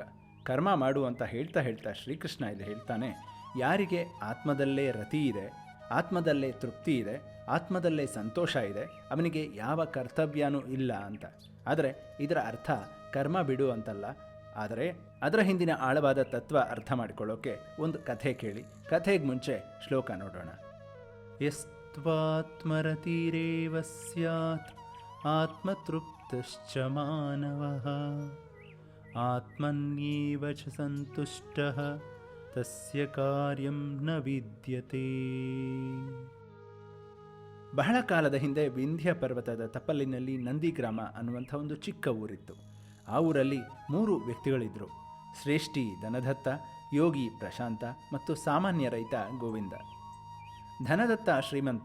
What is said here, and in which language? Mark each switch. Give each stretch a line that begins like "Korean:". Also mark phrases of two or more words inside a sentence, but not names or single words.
Kannada: ಕರ್ಮ ಮಾಡು ಅಂತ ಹೇಳ್ತಾ ಶ್ರೀಕೃಷ್ಣ ಇಲ್ಲಿ ಹೇಳ್ತಾನೆ, ಯಾರಿಗೆ ಆತ್ಮದಲ್ಲೇ ರತಿ ಇದೆ, ಆತ್ಮದಲ್ಲೇ ತೃಪ್ತಿ ಇದೆ, ಆತ್ಮದಲ್ಲೇ ಸಂತೋಷ ಇದೆ, ಅವನಿಗೆ ಯಾವ ಕರ್ತವ್ಯನೂ ಇಲ್ಲ ಅಂತ. ಆದರೆ ಇದರ ಅರ್ಥ ಕರ್ಮ ಬಿಡು ಅಂತಲ್ಲ. ಆದರೆ ಅದರ ಹಿಂದಿನ ಆಳವಾದ ತತ್ವ ಅರ್ಥ ಮಾಡಿಕೊಳ್ಳೋಕೆ ಒಂದು ಕಥೆ ಕೇಳಿ. ಕಥೆಗೆ ಮುಂಚೆ ಶ್ಲೋಕ ನೋಡೋಣ.
Sanskrit: ಯಸ್ತ್ವಾತ್ಮರತಿರೇವ ಸ್ಯಾತ್ ಆತ್ಮತೃಪ್ತಶ್ಚ ಮಾನವಃ ಆತ್ಮನ್ಯೇವ ಚ ಸಂತುಷ್ಟಃ ತಸ್ಯ ಕಾರ್ಯಂ ನ ವಿದ್ಯತೆ.
Kannada: ಬಹಳ ಕಾಲದ ಹಿಂದೆ ವಿಂಧ್ಯ ಪರ್ವತದ ತಪ್ಪಲಿನಲ್ಲಿ ನಂದಿಗ್ರಾಮ ಅನ್ನುವಂಥ ಒಂದು ಚಿಕ್ಕ ಊರಿತ್ತು. ಆ ಊರಲ್ಲಿ 3 ವ್ಯಕ್ತಿಗಳಿದ್ದರು. ಶ್ರೇಷ್ಠಿ ಧನದತ್ತ, ಯೋಗಿ ಪ್ರಶಾಂತ ಮತ್ತು ಸಾಮಾನ್ಯ ರೈತ ಗೋವಿಂದ. ಧನದತ್ತ ಶ್ರೀಮಂತ.